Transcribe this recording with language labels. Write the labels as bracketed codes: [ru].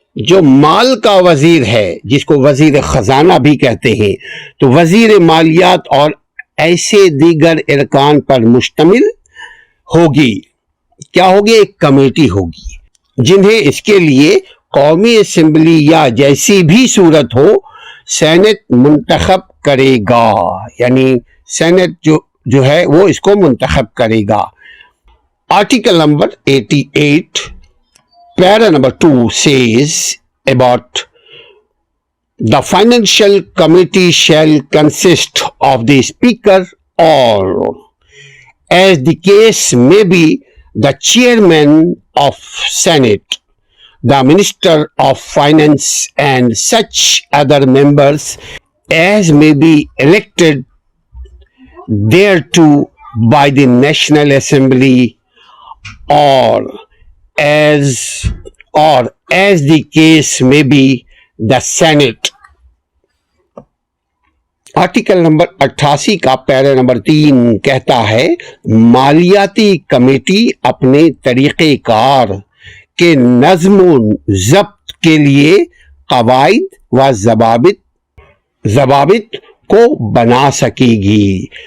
[ur] جو مال کا وزیر ہے جس کو وزیر خزانہ بھی کہتے ہیں، تو وزیر مالیات اور ایسے دیگر ارکان پر مشتمل ہوگی. کیا ہوگی؟ ایک کمیٹی ہوگی جنہیں اس کے لیے قومی اسمبلی یا جیسی بھی صورت ہو سینٹ منتخب کرے گا. یعنی سینٹ جو ہے وہ اس کو منتخب کرے گا. Article number 88 para number 2 [en] says about the financial committee shall consist of the speaker or, as the case may be, the chairman of Senate, the minister of finance, and such other members as may be elected thereto by the National Assembly or as the case may be the Senate. [ur] Article number 88 کا پیرا number 3 کہتا ہے مالیاتی committee اپنے طریقہ کار کے نظم و ضبط کے لیے قواعد و ضوابط کو بنا سکے گی.